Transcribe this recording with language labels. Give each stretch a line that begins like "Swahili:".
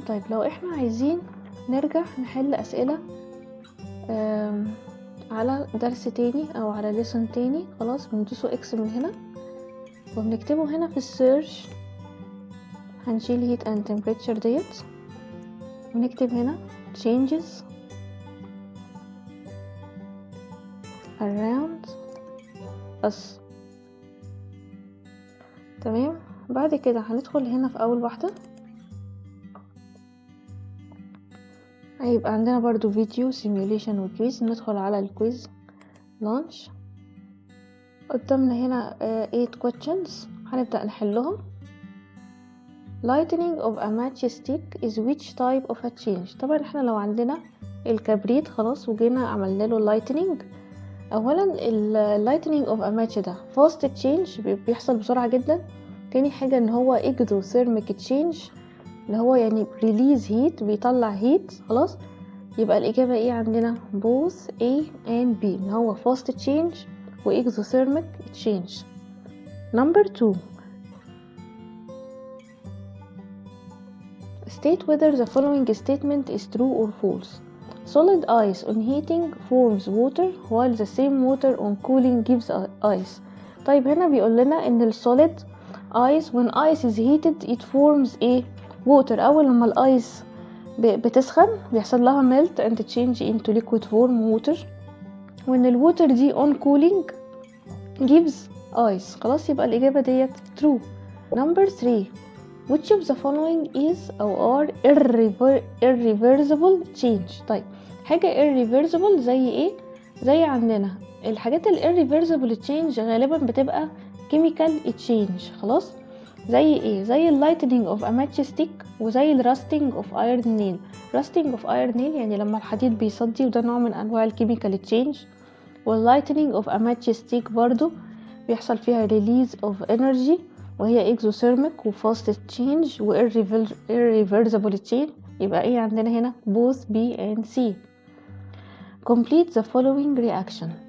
Arabic: طيب لو احنا عايزين نرجع نحل اسئلة على درس تاني او على
English: lesson
Arabic: تاني، خلاص بندوسوا X من هنا وبنكتبه هنا في السيرش. هنشيل
English: heat and temperature
Arabic: ديت ونكتب هنا
English: changes around
Arabic: بس. تمام. بعد كده هندخل هنا في اول واحدة، هيبقى عندنا برضو فيديو سيميوليشن وكويز. ندخل على الكويز لانش. قدامنا هنا 8 questions هنبدأ نحلهم.
English: Lighting of a matchstick is which type of a change؟
Arabic: طبعا احنا لو عندنا الكبريت خلاص وجينا عملنا له lighting، اولا
English: lighting of a match
Arabic: ده
English: fast change
Arabic: بيحصل بسرعة جدا. تاني حاجة ان هو exothermic change اللي هو يعني
English: release heat، بيطلع heat.
Arabic: خلاص يبقى الإجابة ايه عندنا؟
English: both A and B،
Arabic: ان هو
English: fast change و exothermic change. Number 2. State whether the following statement is true or false. Solid ice on heating forms water while the same water on cooling gives ice.
Arabic: طيب هنا بيقول لنا ان السوليد
English: ice when ice is heated it forms a water.
Arabic: اول لما الايس بتسخن بيحصل لها
English: melt and change into liquid form water،
Arabic: وان الووتر دي
English: on cooling gives ice.
Arabic: خلاص يبقى الإجابة ديت true.
English: Number 3. Which of the following is or are irreversible change؟
Arabic: طيب حاجة irreversible زي ايه؟ زي عندنا الحاجات
English: irreversible change
Arabic: غالبا بتبقى
English: chemical change.
Arabic: خلاص زي ايه؟ زي
English: lightening of a matchstick وزي rusting of iron nail. rusting of iron nail
Arabic: يعني لما الحديد بيصدي، وده نوع من انواع chemical change.
English: والlightening of a matchstick
Arabic: برضو بيحصل فيها
English: release of energy
Arabic: وهي
English: exothermic و fast change و irreversible change.
Arabic: يبقى ايه عندنا هنا؟
English: both B and C. Complete the following reaction.